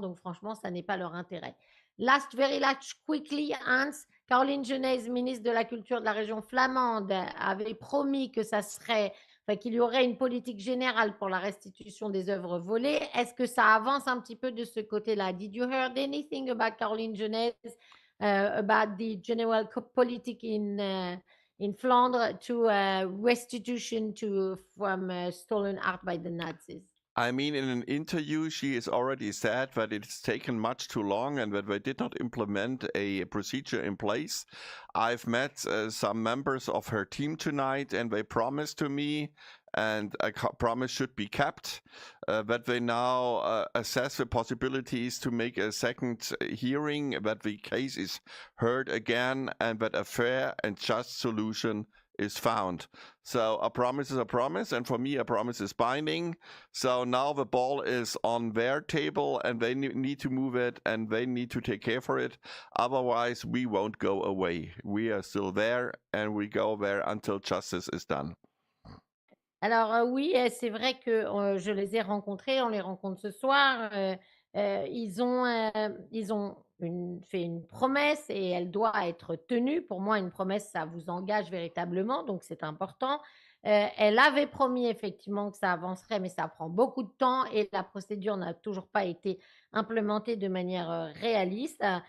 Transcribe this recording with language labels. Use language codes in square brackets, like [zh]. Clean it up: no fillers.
[fr] Donc, franchement, ça n'est pas leur intérêt. [en] Very last, quickly, [fr] Hans. Caroline Genèse, ministre de la Culture de la région flamande, avait promis que ça serait, enfin, qu'il y aurait une politique générale pour la restitution des œuvres volées. Est-ce que ça avance un petit peu de ce côté-là? [en] Did you heard anything about Caroline Genèse? About the general politic in Flandre to restitution from stolen art by the Nazis. I mean, in an interview, she has already said that it's taken much too long and that they did not implement a procedure in place. I've met some members of her team tonight, and they promised to me, and a promise should be kept, that they now assess the possibilities to make a second hearing, that the case is heard again, and that a fair and just solution is found. So a promise is a promise, and for me a promise is binding. So now the ball is on their table and they need to move it and they need to take care for it. Otherwise we won't go away. We are still there and we go there until justice is done. [fr] Alors oui, c'est vrai que je les ai rencontrés, on les rencontre ce soir. Ils ont fait une promesse et elle doit être tenue. Pour moi, une promesse, ça vous engage véritablement, donc c'est important. Elle avait promis effectivement que ça avancerait, mais ça prend beaucoup de temps et la procédure n'a toujours pas été implémentée de manière réaliste.